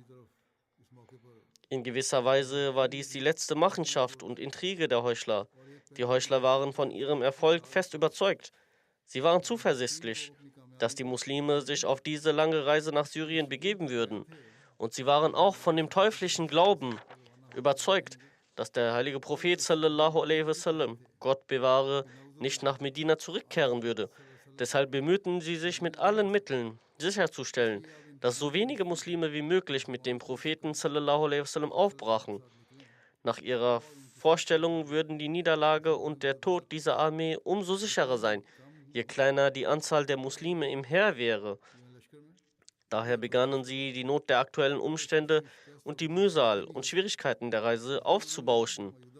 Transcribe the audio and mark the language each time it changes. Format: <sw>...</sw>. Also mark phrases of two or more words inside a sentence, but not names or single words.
<de>In gewisser Weise war dies die letzte Machenschaft und Intrige der Heuchler. Die Heuchler waren von ihrem Erfolg fest überzeugt. Sie waren zuversichtlich, dass die Muslime sich auf diese lange Reise nach Syrien begeben würden. Und sie waren auch von dem teuflischen Glauben überzeugt, dass der heilige Prophet</de> <ar>صلى الله عليه وسلم,</ar> <de>Gott bewahre, nicht nach Medina zurückkehren würde. Deshalb bemühten sie sich mit allen Mitteln, sicherzustellen, dass so wenige Muslime wie möglich mit dem Propheten</de> <ar>صلى الله عليه وسلم</ar> <de>aufbrachen. Nach ihrer Vorstellung würden die Niederlage und der Tod dieser Armee umso sicherer sein, je kleiner die Anzahl der Muslime im Heer wäre. Daher begannen sie, die Not der aktuellen Umstände und die Mühsal und Schwierigkeiten der Reise aufzubauschen.</de>